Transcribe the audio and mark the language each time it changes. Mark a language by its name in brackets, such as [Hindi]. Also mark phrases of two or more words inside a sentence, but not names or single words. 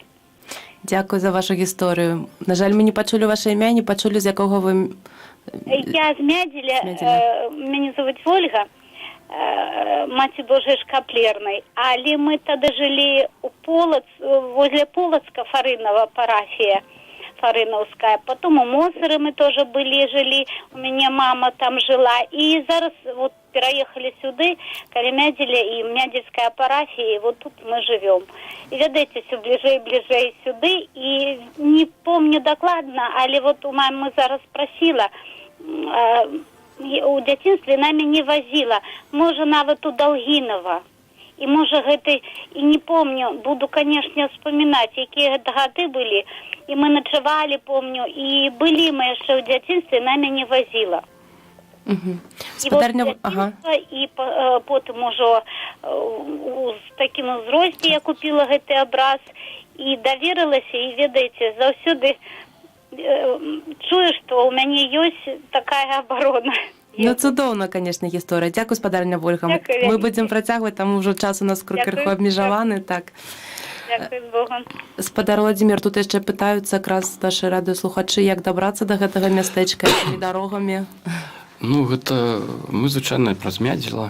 [Belarusian] Дзякую за вашу гісторыю. На жаль, мы не пачулі ваше імя, не пачулі, з якога вы... Я з Мядзеля, мяне зовут Ольга, Маці Божай Шкаплернай, але мы тады жылі у возле Полоцка, Фарынова парафія, Фарыновская. [Russian] Потом у Мосары мы тоже жили, у меня мама там жила. И зараз вот переехали сюда, каля Мядзеля и Мядзельская парафия, и вот тут мы живем. И ведаете, все ближе и ближе сюда, и не помню докладно, але вот у мамы зараз спросила, у дзяцінстве нами не возила, [Belarusian] можа нават [Russian] у Долгинова. [Belarusian] И можа гэта, [Russian] и не помню, буду, конечно, вспоминать, какие это годы были. И мы ночевали, помню, и были мы еще в дзяцінстве, нами не возила. И вот дзяцінства, и потом уже с таким узросте я купила гэты образ, и доверилась, и, [Belarusian] ведаете, заўсёды чую, [Russian] что у меня есть такая оборона. [Belarusian] Ну, цудоўна, конечно, гісторыя. Дзякуй, спадарня Ольга. Мы будзем працягваць, там ужо час у нас крыху абмежаваны. Так. Дзякуй Богу. Спадар Владзімір, тут яшчэ пытаюцца якраз нашы радыёслухачы, як дабрацца да гэтага мястэчка, якімі дарогамі? Ну, гэта мы звычайна праз Мядзела.